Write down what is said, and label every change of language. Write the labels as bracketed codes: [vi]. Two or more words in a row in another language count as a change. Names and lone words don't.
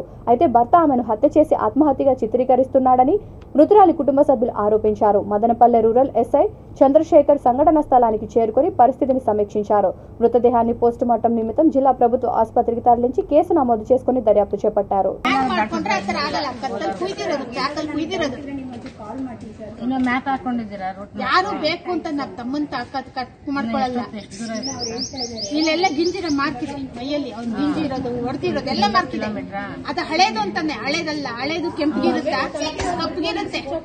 [te] అయితే భర్త ఆమెను హత్య చేసి ఆత్మహత్యగా చిత్రీకరిస్తున్నాడని మృతురాలి కుటుంబ సభ్యులు ఆరోపించారు. మదనపల్లె రూరల్ ఎస్ఐ చంద్రశేఖర్ సంఘటన స్థలానికి చేరుకుని పరిస్థితిని సమీక్షించారు. మృతదేహాన్ని పోస్టుమార్టం నిమిత్తం జిల్లా ప్రభుత్వ ఆసుపత్రికి తరలించి కేసు నమోదు చేసుకుని దర్యాప్తు చేపట్టారు. [kn] ಯಾರು ಬೇಕು ಅಂತ ನಾವು ತಮ್ಮನ್ ಮಾಡ್ಕೊಳ್ಳಲ್ಲ. ಇಲ್ಲೆಲ್ಲ ಗಿಂಜಿರ ಮಾರ್ಕಿದೆ ಮೈಯಲ್ಲಿ, ಅವ್ನು ಗಿಂಜಿ ಇರೋದು ಹೊಡೆದಿರೋದು ಎಲ್ಲ ಮಾರ್ಕಿದೆ. ಅದು ಹಳೇದು ಅಂತಾನೆ, ಹಳೇದಲ್ಲ, ಹಳೇದು ಕೆಂಪಗಿರುತ್ತಾ ಕಪ್ಪಗಿರುತ್ತೆ.